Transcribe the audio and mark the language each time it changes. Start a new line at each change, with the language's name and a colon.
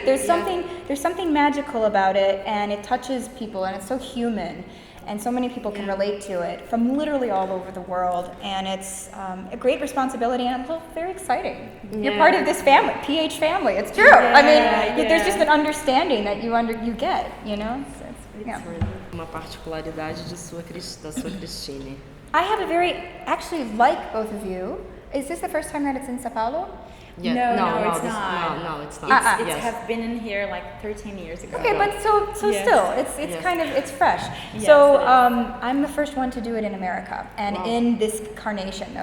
English: There's something magical about it, and it touches people, and it's so human. And so many people can relate to it from literally all over the world, and it's a great responsibility and also very exciting. You're part of this family, PH family. It's true. I mean, there's just an understanding that you get, you know. So
Portuguese: Uma particularidade da sua Christine.
English: I have actually like both of you. Is this the first time that it's in Sao Paulo? Yeah. No, it's not. No, it's not. It's have been in here like 13 years ago. Okay, but so Yes. still, it's kind of, it's fresh. Yes, So it is. I'm the first one to do it in America, and in this carnation, though.